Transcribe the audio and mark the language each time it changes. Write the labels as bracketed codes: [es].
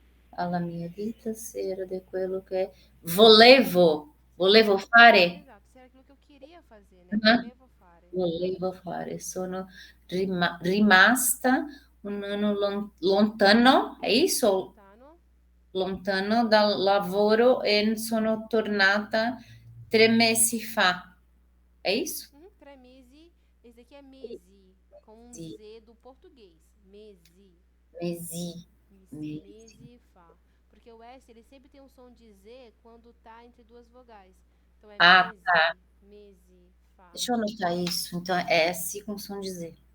[it] Alla mia vita era di quello che volevo fare. [pt] Esatto, se era aquilo que eu queria fazer, né? [it] Volevo fare. Sono rimasta un anno lontano, [pt] è isso? [it] Lontano dal lavoro e sono tornata 3 mesi fa. [pt] É isso? [it] 3 mesi. [pt] Esse aqui é mesi, com um Z do português. Mesi. [it] Mesi fa. [pt] Porque o S, ele sempre tem um som de Z quando tá entre duas vogais. Então é mesi, tá. [it] Mesi, fa. [pt] Deixa eu anotar isso. Então é S com som de Z.